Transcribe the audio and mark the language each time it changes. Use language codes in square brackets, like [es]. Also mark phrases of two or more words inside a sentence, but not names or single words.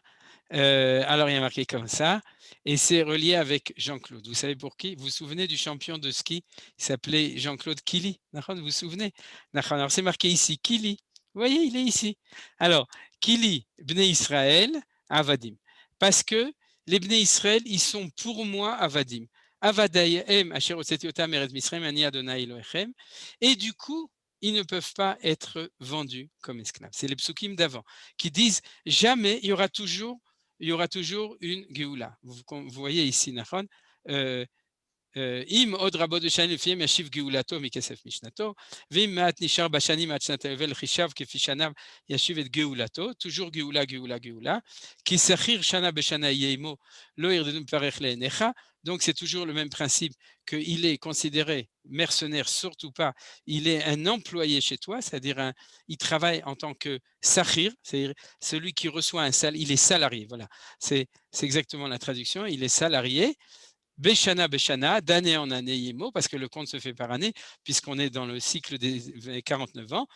[fr] Alors il y a marqué comme ça, et c'est relié avec Jean-Claude. Vous savez pour qui? Vous vous souvenez du champion de ski? Il s'appelait Jean-Claude Killy. Vous vous souvenez? Alors c'est marqué ici, Killy. Vous voyez, il est ici. [he] Alors, כי לי בני ישראל עבדים. [fr] Parce que les [he] בני ישראל, [fr] ils sont pour moi Avadim. [he] עבדי הם אשר הוצאתי אותם ארץ מצרים אני אדני אלהיכם. [fr] Et du coup, ils ne peuvent pas être vendus comme esclaves. C'est les psukim d'avant qui disent jamais, il y aura toujours une Géoula. Vous voyez ici, [he] Nachon, אם עוד רבות בשנים לפיהם ישיב גאולתו מכסף משנתו, ואם מעט נשאר בשנים עד שנת היובל חישב כפי שנה ישיב את גאולתו, toujours גאולה, גאולה, גאולה, כי שכיר שנה בשנה יהיה עמו, לא ירדנו מברך לעיניך, [fr] donc c'est toujours le même principe qu'il est considéré mercenaire, surtout pas, il est un employé chez toi, c'est-à-dire il travaille en tant que sahir, c'est-à-dire celui qui reçoit un salaire, il est salarié, voilà, c'est exactement la traduction, il est salarié, [he] בשנה בשנה, [fr] d'année en année, Yemo, parce que le compte se fait par année, puisqu'on est dans le cycle des 49 ans.